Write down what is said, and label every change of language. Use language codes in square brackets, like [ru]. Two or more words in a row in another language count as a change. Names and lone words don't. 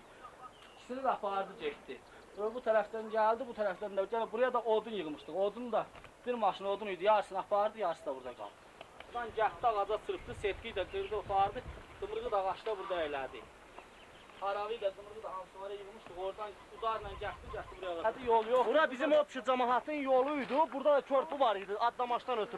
[az] İkisini de apardı, getdi. Bu taraftan geldi, bu taraftan da geldi. Buraya da odun yığmışdık. Odun da bir maşın odun idi. Yarısını apardı, yarısı da burada qaldı. Buradan gəldi, ağaca çırpdı, setkiyi də qırdı, apardı. Dımırğı da ağaçda burada elədi. Haravi də dımırğı da hamısı oraya yığmışdıq. Oradan udarla gəldi buraya. Hadi yol yox. Bura bizim Opşu cəmaatın yoluydu. Burada da körpü var idi Adlamaşdan ötürü.